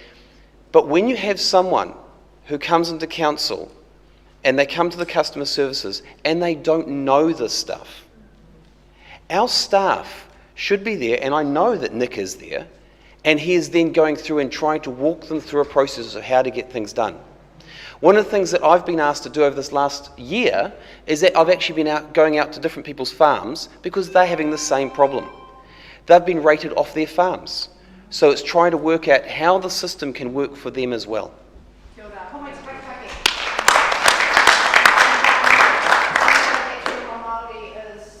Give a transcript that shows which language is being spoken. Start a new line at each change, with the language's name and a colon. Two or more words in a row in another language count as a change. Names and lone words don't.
English: But when you have someone who comes into council and they come to the customer services and they don't know this stuff, our staff should be there, and I know that Nick is there, and he is then going through and trying to walk them through a process of how to get things done. One of the things that I've been asked to do over this last year is that I've actually been going out to different people's farms because they're having the same problem. They've been rated off their farms. So it's trying to work out how the system can work for them as well.
Māori: Kia ora. Whānau Māori is